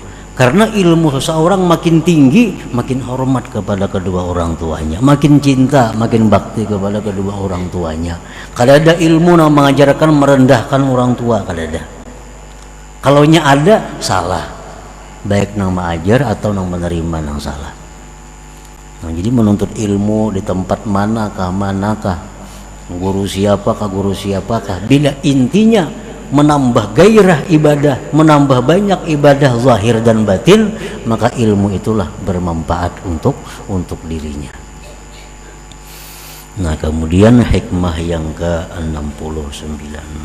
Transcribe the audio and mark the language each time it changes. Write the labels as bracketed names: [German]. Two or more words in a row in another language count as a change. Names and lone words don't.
[Indonesian] Karena ilmu seseorang makin tinggi, makin hormat kepada kedua orang tuanya, makin cinta, makin bakti kepada kedua orang tuanya. Kada ada ilmu yang mengajarkan merendahkan orang tua, kada ada. Kalaunya ada, salah. [Banjar] Baik nang mengajar atau nang menerima nang salah. [Indonesian] Nah, jadi menuntut ilmu di tempat manakah, guru siapakah, bila intinya menambah gairah ibadah, menambah banyak ibadah zahir dan batin, maka ilmu itulah bermanfaat untuk dirinya. Nah, kemudian hikmah yang ke-69.